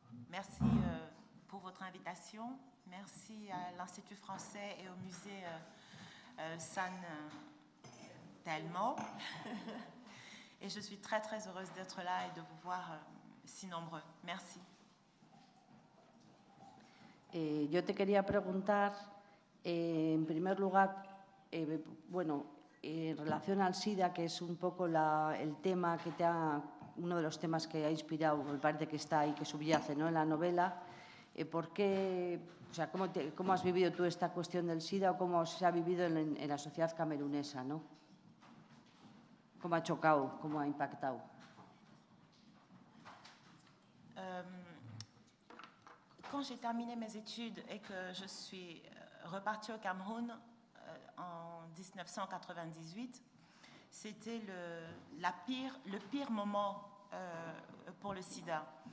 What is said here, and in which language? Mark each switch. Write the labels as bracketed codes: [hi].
[fr] Merci pour votre invitation. Merci à l'Institut français et au musée San Telmo. Et je suis très, très heureuse d'être là et de vous voir si nombreux. Merci. [es] Yo te quería preguntar, en primer lugar, en relación al SIDA, que es un poco el tema que uno de los temas que ha inspirado, me parece que está ahí, que subyace, ¿no?, en la novela, ¿por qué sea, ¿cómo has vivido tú esta cuestión del SIDA o cómo se ha vivido en la sociedad camerunesa, ¿no? ¿Cómo ha chocado, cómo ha impactado? [fr] Quand j'ai terminé mes études et que je suis repartie au Cameroun en 1998, c'était le pire moment pour le sida.